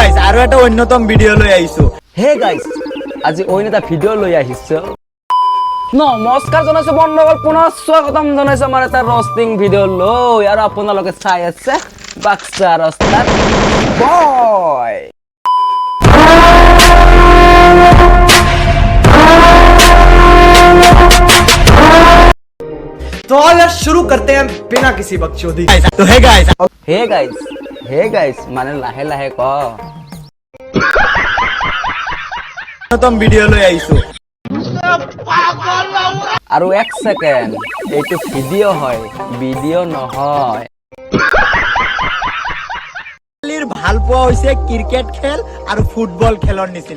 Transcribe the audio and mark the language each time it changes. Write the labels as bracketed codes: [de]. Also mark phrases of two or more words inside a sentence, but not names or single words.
[as] আৰু এটা অন্যতম ভিডিঅ' লৈ আহিছো। [en] hey guys, [as] আজি অন্য এটা ভিডিঅ' লৈ আহিছো। নমস্কাৰ জনাইছো বন্ধুসকল, পুনৰ স্বাগতম জনাইছো আমাৰ এটা ৰষ্টিং ভিডিঅ' লৈ। আৰু আপোনালোকে চাই আছে বাক্সা ৰষ্টাৰ বয়। [hi] तो यार शुरू करते हैं बिना किसी बकचोदी। तो [en] hey guys [as] মানে লাহে লাহে ক। অন্যতম ভিডিঅ' লৈ আহিছো। আৰু এক সেকেন্ড, এইটো ভিডিঅ' হয়, ভিডিঅ' নহয়। ভাল পোৱা হৈছে ক্ৰিকেট খেল আৰু ফুটবল খেলৰ নিচিনা।